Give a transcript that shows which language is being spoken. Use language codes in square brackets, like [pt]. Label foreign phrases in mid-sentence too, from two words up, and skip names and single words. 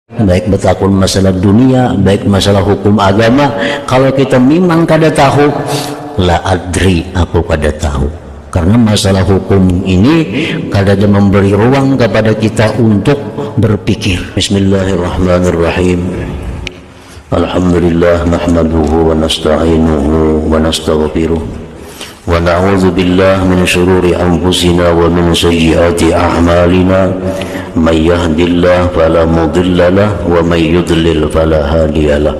[bjn] baik betakun masalah dunia, baik masalah hukum agama. Kalau kita memang kada tahu, [ar] لا أدري, [bjn] aku kada tahu. Karena masalah hukum ini kada ada memberi ruang kepada kita untuk berpikir. [ar] بسم الله الرحمن الرحيم. الحمد لله نحمده ونستعينه ونستغفره ونعوذ بالله من شرور أنفسنا ومن سيئات أعمالنا. من يهده الله فلا مضل له ومن يضلل فلا هادي له.